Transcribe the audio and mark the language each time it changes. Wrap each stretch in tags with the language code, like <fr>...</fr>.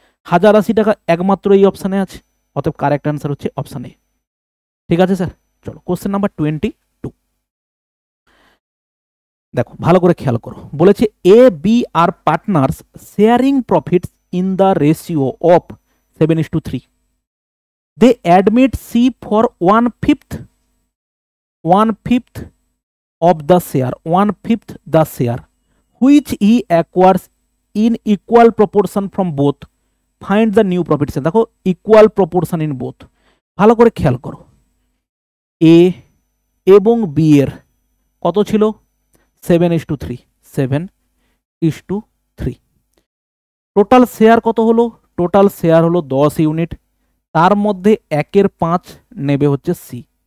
<bn>1080 টাকা একমাত্র এই অপশানে আছে, অতএব কারেক্ট অ্যান্সার হচ্ছে অপশান এ। ঠিক আছে স্যার, চলো কোশ্চেন নাম্বার 22। দেখো ভালো করে খেয়াল করো, বলেছে</bn> <en>A B are partners sharing profits in the ratio of 7:3। They admit C for 1/5 of the share, 1/5 the share which he acquires in equal proportion from both. Find the new profit share।</en> <bn>দেখো</bn> <en>equal proportion in both,</en> <bn>ভালো করে খেয়াল করো। এ এবং B এর কত ছিল? 7:3, 7:3। Total share কত হলো? টোটাল শেয়ার হলো 10 ইউনিট, তার মধ্যে 1/5 নেবে হচ্ছে সি।</bn>